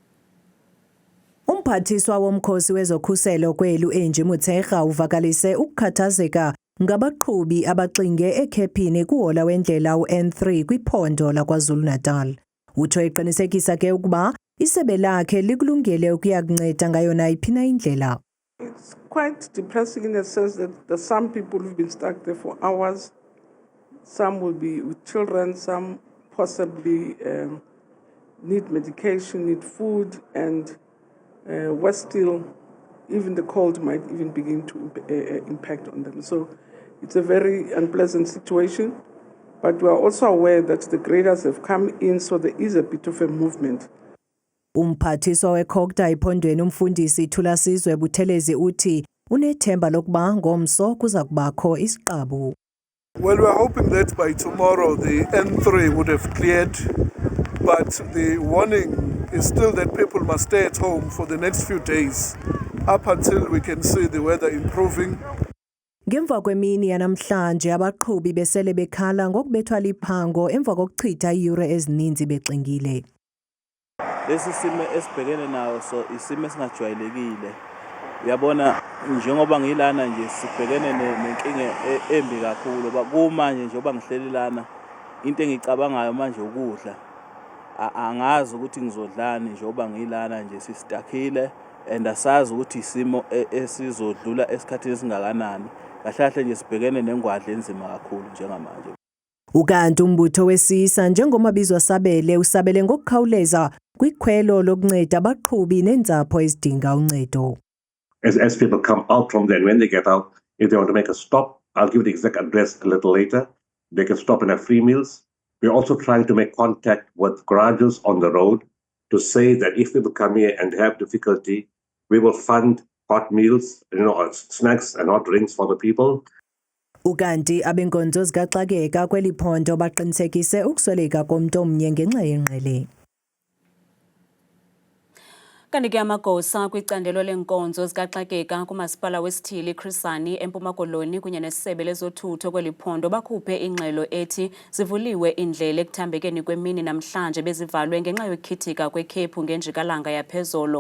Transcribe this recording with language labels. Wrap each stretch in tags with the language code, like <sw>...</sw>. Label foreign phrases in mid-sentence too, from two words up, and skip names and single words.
<xh>Umphathiswa womkhosi wezokhuselo kweli uAngie Motshekga uvakalise ukukhathazeka ngabaqhubi abaxinge ekhephini kuhola wendlela u-N3 kwiphondo laKwaZulu-Natal. Utsho eqinisekisa ke ukuba isebe lakhe likulungele ukuya kunceda ngayo nayiphi na indlela.</xh> <en>It's quite depressing in the sense that there's some people who've been stuck there for hours. Some will be with children, some possibly need medication, need food, and worse still, even the cold might even begin to impact on them. So it's a very unpleasant situation, but we are also aware that the graders have come in, so there is a bit of a movement.</en> <xh>Umphathiswa weKhokta ephondweni umfundisi Thulasizwe Buthelezi uthi unethemba lokuba ngomso kuza kubakho isiqabu.</xh> <en>Well, we're hoping that by tomorrow the N3 would have cleared, but the warning is still that people must stay at home for the next few days up until we can see the weather improving.</en> <xh>Ngemva kwemini yanamhlanje abaqhubi besele bekhala ngokubethwa liphango emva kokuchitha iyure ezininzi bexingile.</xh> <zu>Lesi simo esibhekene nawo so isimo esingajwayelekile. Uyabona njengoba ngilana nje sibhekene nenkinga embi kakhulu kumanje njengoba ngihlelelana into engicabangayo manje ukudla. Angazi ukuthi ngizodlani njengoba ngilana nje sisitakhile and asazi ukuthi isimo esizodlula esikhathini esingakanani. Kahle nje sibhekene nengwadla enzima kakhulu njengamanje.</zu> <xh>Ukanti umbutho wesisa njengomabizwa sabele usabele ngokukhawuleza kwikhwelo lokunceda abaqhubi nenzapho ezidinga uncedo.</xh> <en>As people come out from there, and when they get out, if they want to make a stop, I'll give the exact address a little later. They can stop and have free meals. We're also trying to make contact with garages on the road to say that if people come here and have difficulty, we will fund hot meals, snacks and hot drinks for the people.</en> <xh>Ukanti abenkonzo zikaxakeka kweli phondo baqinisekise ukusweleka komuntu omnye ngenxa yenqele. Kanti ke amagosa kwicandelo lenkonzo zikaxakeka kumasipala wesithili Chris Hani eMpuma Koloni kunye nesebe lezothutho kweli phondo bakhuphe ingxelo ethi zivuliwe indlela ekuthambekeni kwemini namhlanje bezivalwe ngenxa yokukhithika kwekhephu ngenjikalanga yaphezolo.</xh>